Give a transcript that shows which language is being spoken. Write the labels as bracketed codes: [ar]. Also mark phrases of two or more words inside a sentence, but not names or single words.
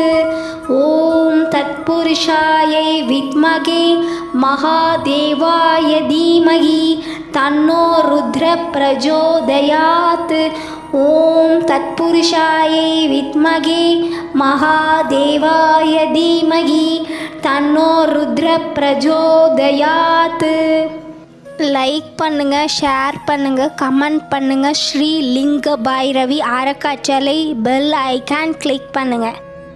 [sa] ॐ तत्पुरुषायै विद्महे महादेवाय धीमहि तन्नो रुद्र प्रचोदयात् ॐ तत्पुरुषायै विद्महे महादेवाय धीमहि तन्नो रुद्र प्रचोदयात् [ta] லைக் பண்ணுங்கள், ஷேர் பண்ணுங்கள், கமெண்ட் பண்ணுங்கள். ஸ்ரீ லிங்க பைரவி அறக்கட்டளை பெல் ஐக்கான் கிளிக் பண்ணுங்கள்.